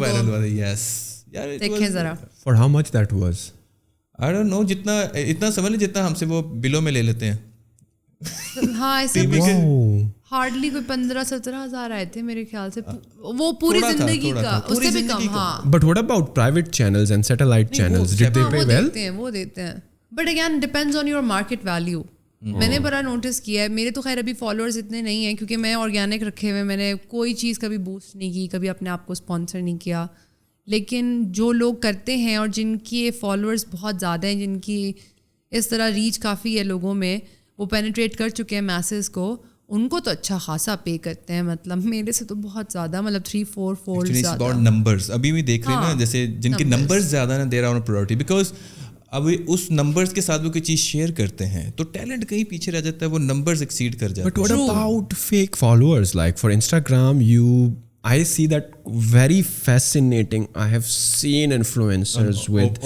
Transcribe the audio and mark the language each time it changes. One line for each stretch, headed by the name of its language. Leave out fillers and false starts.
Urdu: Viral ہوا تھا. یس یار دیکھیں ذرا.
English: For how much that was? I don't know,
Urdu: اتنا سمجھ لیں جتنا ہم سے وہ بلوں میں لے لیتے ہیں. ہاں ایسے ہارڈلی کوئی 15-17 آئے تھے میرے خیال سے, وہ پوری زندگی کا, اس سے بھی کم. ہاں
English: But what about private channels and satellite channels? Did they pay well?
Urdu: وہ دیتے ہیں,
English: But again depends on your market value.
Urdu: میں نے بڑا نوٹس کیا ہے, میرے تو خیر ابھی فالوورز اتنے نہیں ہیں کیونکہ میں آرگینک رکھے ہوئے, میں نے کوئی چیز کبھی بوسٹ نہیں کی, کبھی اپنے آپ کو اسپانسر نہیں کیا. لیکن جو لوگ کرتے ہیں اور جن کی فالوورز بہت زیادہ ہیں, جن کی اس طرح ریچ کافی ہے لوگوں میں, وہ پینیٹریٹ کر چکے ہیں میسز کو, ان کو تو اچھا خاصا پے کرتے ہیں. مطلب میرے سے تو بہت زیادہ, مطلب 3-4 فولڈ زیادہ نمبرز. ابھی بھی دیکھ رہے ہیں نا, جیسے جن کے نمبرز زیادہ نا, دے رہا پرائورٹی, بیکاز اب اس نمبرز کے ساتھ وہ کوئی چیز شیئر کرتے ہیں تو ٹیلنٹ کہیں پیچھے رہ جاتا ہے, وہ نمبرز ایکسیڈ کر جاتے ہیں.
English: But what about fake followers? Like for Instagram, I see that very fascinating. I have seen influencers with